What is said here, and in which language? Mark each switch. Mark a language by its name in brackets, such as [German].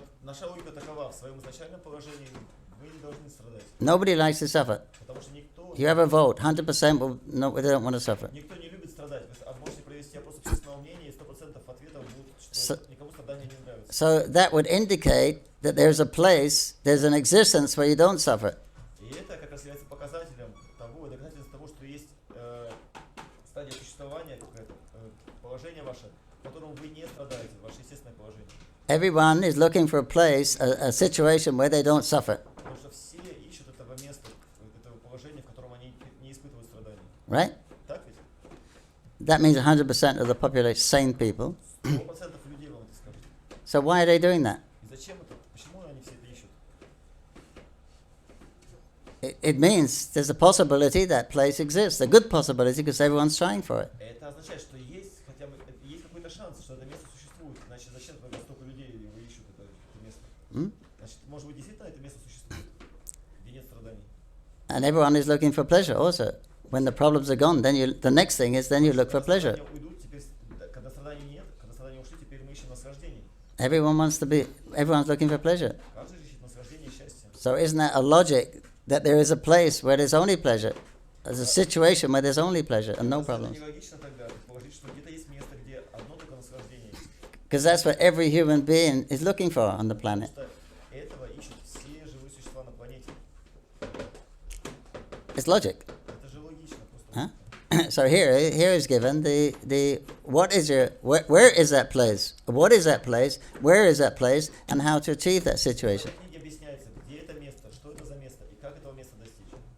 [Russian] Наша логика такова: в своем изначальном положении вы не должны страдать. [English] Nobody likes to suffer. [Russian] Потому что никто. [English] You have a vote, 100% they don't want to suffer. [Russian] Никто не любит страдать. Вы можете провести опрос общественного мнения, и 100% ответов будут, что никому страдания не нравятся. [English] So that would indicate that there's an existence where you don't suffer. [Russian] И это как раз является показателем того, доказательством того, что есть стадия существования, какое-то положение ваше, в котором вы не страдаете, ваше естественное положение. [English] Everyone is looking for a place, a situation where they don't suffer. [Russian] Потому что все ищут этого места, этого положения, в котором они не испытывают страдания. [English] Right? [Russian] Так ведь? [English] That means 100% of the population sane people. [Russian] 100% людей вам это скажут. [English] So why are they doing that? [Russian] И зачем это? Почему они все это ищут? [English] It means there's a possibility that place exists, a good possibility because everyone's trying for it. [Russian] Это означает, что есть хотя бы есть какой-то шанс, что это место существует. Значит, зачем тогда столько людей его ищут это место? Значит, может быть, действительно это место существует, где нет страданий. [English] And everyone is looking for pleasure also. When the problems are gone, the next thing is then you look for pleasure. [Russian] Когда страданий нет, когда страдания ушли, теперь мы ищем наслаждение. [English] Everyone's looking for pleasure. [Russian] Каждый ищет наслаждение и счастье. [English] So isn't that a logic that there is a place where there's only pleasure? There's a situation where there's only pleasure and no problems. [Russian] Нелогично тогда предположить, что где-то есть место, где одно только наслаждение. [English] Because that's what every human being is looking for on the planet. [Russian] Этого ищут все живые существа на планете. [English] It's logic. [Russian] Это же логично просто. Huh? [English] So here is given where is that place? What is that place? Where is that place? And how to achieve that situation. [Russian] В книге объясняется, где это место, что это за место и как этого места достичь.